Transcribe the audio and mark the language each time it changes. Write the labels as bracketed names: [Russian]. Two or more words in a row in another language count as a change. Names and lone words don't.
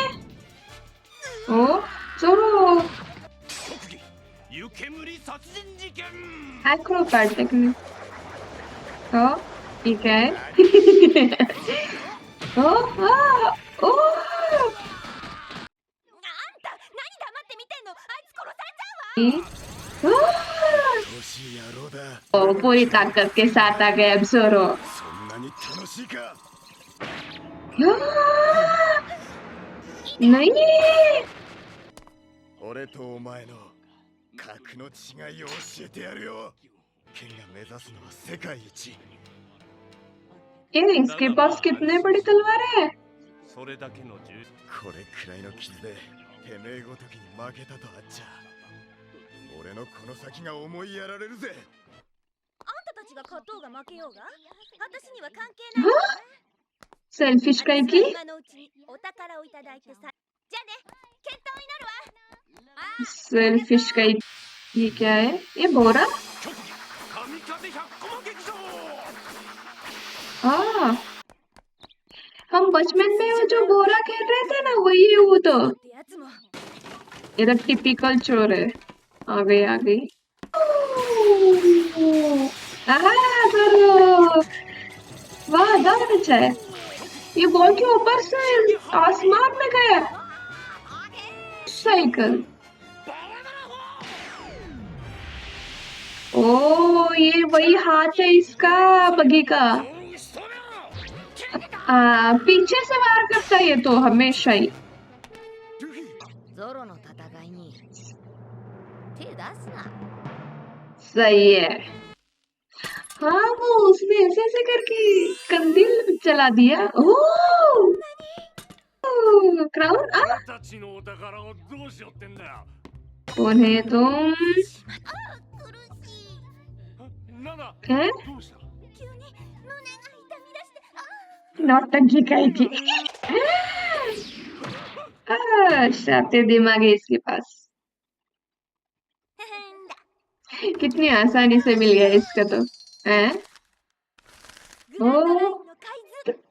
[Hindi] ओ जोरो [Japanese] 極技湯煙殺人事件。 [Hindi] एक्रोबैटिक ने। ओ ठीक है। ओ ओ [Japanese] あんた何黙って見てんの。あいつ殺されちゃうわ。楽しい野郎だ。 [Hindi] ओ पूरी ताकत के साथ आ गए अब जोरो। [Japanese] そんなに楽しいか。 [Hindi] नहीं [Japanese] 俺とお前の格の違いを教えてやるよ。剣が目指すのは世界一。 [Hindi] ये इसके पास कितने बड़ी तलवार है। [Japanese] それだけの銃。これくらいの傷でてめえごときに負けたとあっちゃ。俺のこの先が思いやられるぜ。あんたたちが勝とうが負けようが私には関係ないわ。 [Hindi] सेल्फिश कहीं की। [Japanese] 今のうちにお宝をいただいてさ。じゃあね、健闘を祈るわ。あ [Hindi] सेल्फिश कहीं। ये क्या है ये बोरा। [Japanese] 極技神風百コマ劇場。 [Hindi] हाँ हम बचपन में वो जो बोरा खेल रहे थे ना वही है वो तो। [Japanese] ってやつも [Hindi] ये तो टिपिकल चोर है। आ गई आ गई। जरूर। वाह बहुत अच्छा है। ये बॉल के ऊपर से आसमान में गया। साइकिल। ओ ये वही हाथ है इसका बगी का। पीछे से वार करता है ये तो हमेशा ही। [Japanese] ゾロの戦いに手出すな。 [Hindi] सही है। हाँ वो उसने ऐसे ऐसे करके कंदील चला दिया। ओह क्राउन। [Japanese] 俺たちのお宝をどうしようってんだよ。 [Hindi] उन्हें तुम [Japanese] 苦しい。なんだ [Hindi] हैं [Japanese] どうした。急に胸が痛み出して。 [Hindi] नौटंकी कही थी। शातिर दिमाग है इसके पास। [Japanese] 変だ。 [Hindi] कितनी आसानी से मिल गया इसका तो। हैं [Japanese] グランドラインの海図。